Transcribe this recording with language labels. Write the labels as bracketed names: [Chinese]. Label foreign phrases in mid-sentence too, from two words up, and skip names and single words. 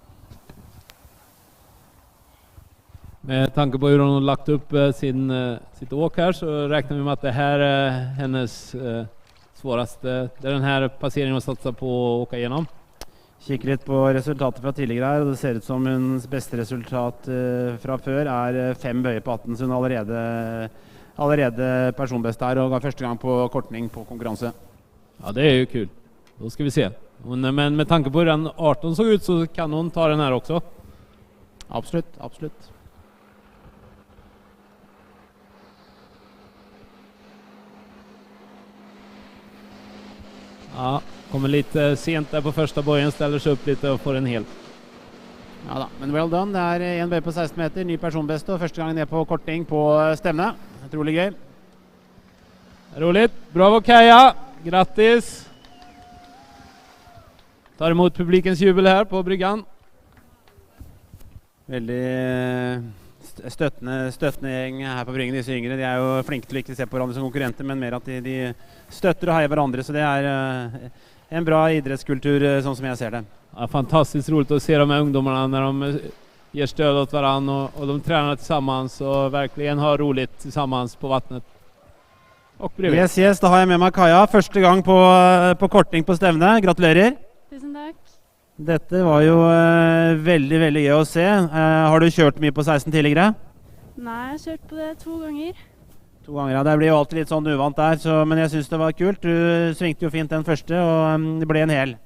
[Swedish] Med tanke på hur hon har lagt upp sitt åk här, så räknar vi med att det här är hennes svåraste, det är den här passeringen hon satsar på att åka igenom. [Norwegian] Kikker litt på resultatet fra tidligere her, og det ser ut som hennes beste resultat fra før er 5 bøyer på 18, så hun allerede personbest der, og ga første gang på kortning på konkurranse. [Swedish] Ja, det är ju kul. Då ska vi se. Men med tanke på hur den 18 såg ut, så kan hon ta den här också. [Norwegian] Absolutt, absolutt. [Swedish] Ja, kommer lite sent där på första bøyen, ställer sig upp lite och får en hel. [Norwegian] Ja da, men [English] well done. [Norwegian] Det er en bøy på 16 meter, ny personbeste, og første gang ned på kortning på stevne. Utrolig gøy. [Swedish] Roligt. Bravo Kaja. Grattis. Tar emot publikens jubel här på bryggan. [Norwegian] Veldig støttende gjeng her på bryggen, disse yngre. De er jo flinke til å ikke se på hverandre som konkurrenter, men mer at de støtter og heier hverandre, så det er [Swedish] en bra idrottskultur sånn som jag ser det. Ja, fantastiskt roligt att se de här ungdomarna när de ger stöd åt varandra och de tränar tillsammans och verkligen har roligt tillsammans på vattnet. Och bredvid. [Norwegian] Yes, da har jeg med meg Kaja. Første gang på korting på stevne. Gratulerer. Tusen takk. Dette var jo veldig, veldig gøy å se. Har du kjørt mye på 16 tidligere? Nei, jeg har kjørt på det 2 ganger. 2 ganger, ja. Det blir jo alltid litt sånn uvant der, men jeg synes det var kult. Du svingte jo fint den første, og det ble en hel.